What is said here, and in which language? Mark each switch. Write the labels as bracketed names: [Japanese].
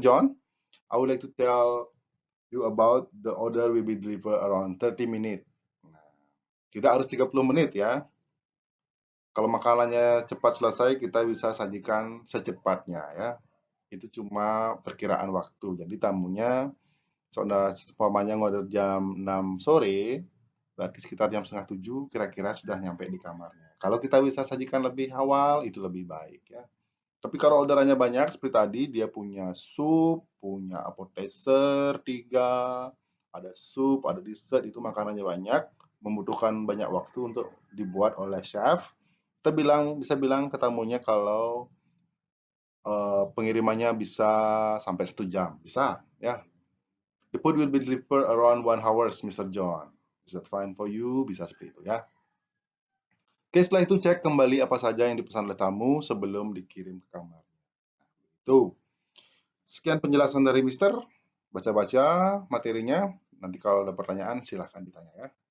[English] John, I would like to tell you about the order will be delivered around 30 minutes. [Indonesian] Nah, tidak harus 30 menit ya. Kalau makanannya cepat selesai, kita bisa sajikan secepatnya ya. Itu cuma perkiraan waktu. Jadi tamunya, saudara seumpamanya ngorder jam 6 sore, berarti sekitar jam setengah 7 kira-kira sudah nyampe di kamarnya. Kalau kita bisa sajikan lebih awal, itu lebih baik ya. Tapi kalau orderannya banyak, seperti tadi, dia punya sup, punya appetizer 3, ada sup, ada dessert, itu makanannya banyak, membutuhkan banyak waktu untuk dibuat oleh chef. Kita bisa bilang ke tamunya kalau pengirimannya bisa sampai 1 jam, bisa ya. [English] The food will be delivered around 1 hours, Mr. John. Is that fine for you? [Indonesian] Bisa seperti itu ya. Oke, setelah itu cek kembali apa saja yang dipesan oleh tamu sebelum dikirim ke kamar. Itu. Sekian penjelasan dari Mister. Baca-baca materinya. Nanti kalau ada pertanyaan silahkan ditanya ya.